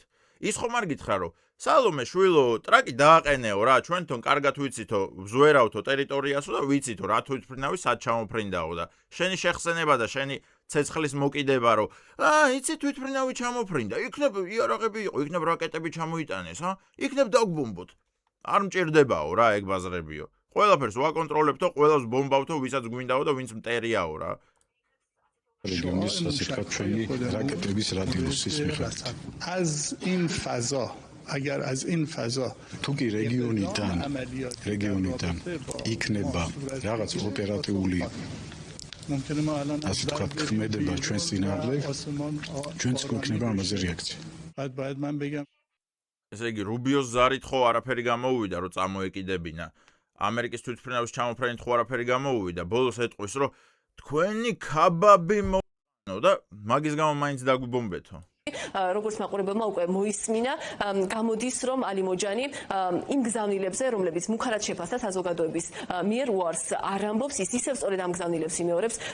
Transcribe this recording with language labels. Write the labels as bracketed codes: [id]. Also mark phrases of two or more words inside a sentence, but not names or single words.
[ka] ის ხომ არ გითხრა რომ სალომე შვილო, ტრაკი დააყენეო რა, ჩვენთონ კარგად ვიცითო, ვზვერავთო ტერიტორიასო და ვიცითო რა თვითმფრინავი სად ჩამოფრინდაო და შენი შეხსენება და შენი ცეცხლის მოკიდება რომ იცი თვითმფრინავი ჩამოფრინდა, იქნებ იარაღები იყო, იქნებ რაკეტები ჩამოიტანეს, იქნებ დაგბომბოთ. არ მჭირდებაო რა ეგ ბაზრებიო. ყველაფერს ვაკონტროლებთო, ყველას ბომბავთო, ვისაც გვინდაო და ვინც მტერიაო რა. რეგიონის სასიხად ჩვენი რაკეტების რადიუსის მიხედვით. [fa] از این فضا اگر از این فضا [ka] თუ კი რეგიონიდან იქნება რაღაც ოპერატიული [fa] ممکنه ما الان [ka] ასე ვთქვათ ქმედება ჩვენს წინააღმდეგ, ჩვენც გვექნება ამაზე რეაქცია. [fa] باید من بگم [ka] ესე იგი რუბიოს ზარით ხო არაფერი გამოუვიდა რომ წამოეკიდებინა. ამერიკის თვითმფრინავის ჩამოფრენით ხო არაფერი გამოუვიდა. ბოლოს ეტყვის რომ თქვენი ქაბაბი მოno და მაგის გამო მაინც დაგვიბომბეთო. როგორც მაყურებელმა უკვე მოისმინა, გამოდის რომ ალი მოჯანი იმ გზავნილებზე, რომლებიც მუქარად შეფასდა საზოგადოების მიერ უარს არ ამბობს, ის ისევ სწორედ ამ გზავნილებს იმეორებს.